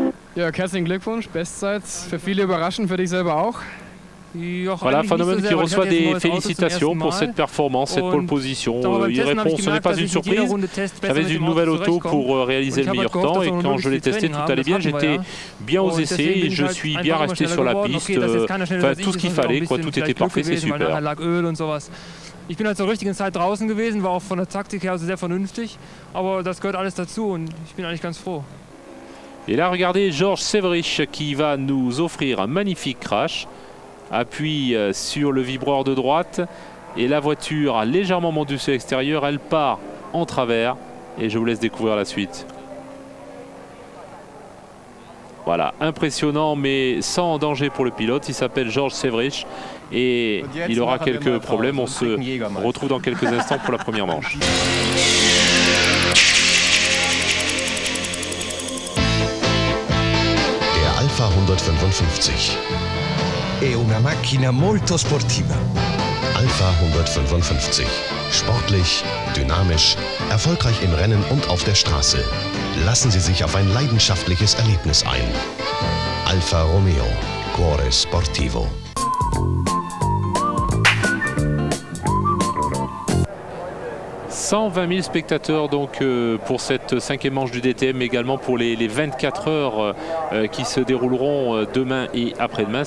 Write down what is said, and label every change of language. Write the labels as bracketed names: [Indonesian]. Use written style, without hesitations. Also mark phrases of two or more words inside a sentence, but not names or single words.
[German] Ja, herzlichen Glückwunsch, Bestzeit. Für viele überraschend, für dich selber auch. [French] Voilà, Vanhomen qui reçoit des félicitations pour cette performance, cette pole position. Il répond, ce n'est pas une surprise. J'avais une nouvelle auto pour réaliser le meilleur temps et quand je l'ai testé, tout allait bien. J'étais bien aux essais et je suis bien resté sur la piste. Enfin, tout ce qu'il fallait, quoi, tout était parfait, c'est super. [German] Ich bin halt zur richtigen Zeit draußen gewesen, war auch von der Taktik her sehr vernünftig, aber das gehört alles dazu und ich bin eigentlich ganz froh. [French] Et là, regardez Georges Severich qui va nous offrir un magnifique crash. Appuie sur le vibreur de droite et la voiture a légèrement monté sur l'extérieur. Elle part en travers et je vous laisse découvrir la suite. Voilà, impressionnant mais sans danger pour le pilote. Il s'appelle Georges Severich et il aura quelques problèmes. On se retrouve dans quelques instants pour la première manche. [German] Der Alfa 155. [Italian] È una macchina molto sportiva. Alfa 155. [German] Sportlich, dynamisch, erfolgreich im Rennen und auf der Straße. Lassen Sie sich auf ein leidenschaftliches Erlebnis ein. [Italian] Alfa Romeo, Cuore Sportivo. [French] 120 000 spectateurs donc pour cette 5e manche du DTM, mais également pour les 24 heures qui se dérouleront demain et après-demain.